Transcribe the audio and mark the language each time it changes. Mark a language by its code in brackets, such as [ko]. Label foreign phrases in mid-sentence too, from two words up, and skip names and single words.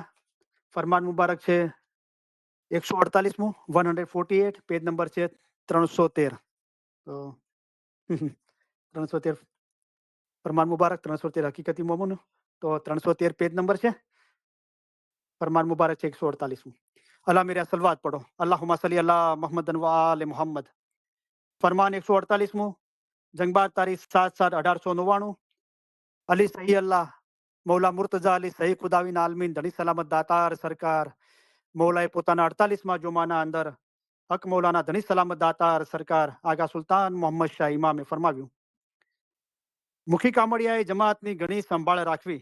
[gu] ફરમાન મુબારક છે 148મું 148, પેજ નંબર છે 313. તો 313 ફરમાન મુબારક, 313 હકીકતી મોમન. તો 313 પેજ નંબર છે. ફરમાન મુબારક છે 148મું. [hi] अल्लाह मेरा सलवात पढ़ो. [ar] اللهم صل على محمد وآل محمد. [gu] ફરમાન 148મું જંગબાર તારીખ 7/7/1899. અલી સહી અલ્લાહ મૌલા મુર્તઝા અલી સહી ખુદાવીન આલમીન ધણી સલામત દાતાર સરકાર મૌલાએ પોતાના 48માં જોમાના અંદર હક મૌલાના ધણી સલામત દાતાર સરકાર આગા સુલતાન મોહમ્મદ શાહ ઇમામે ફરમાવ્યું, મુખી કામડિયાએ જમાતની ઘણી સંભાળ રાખવી.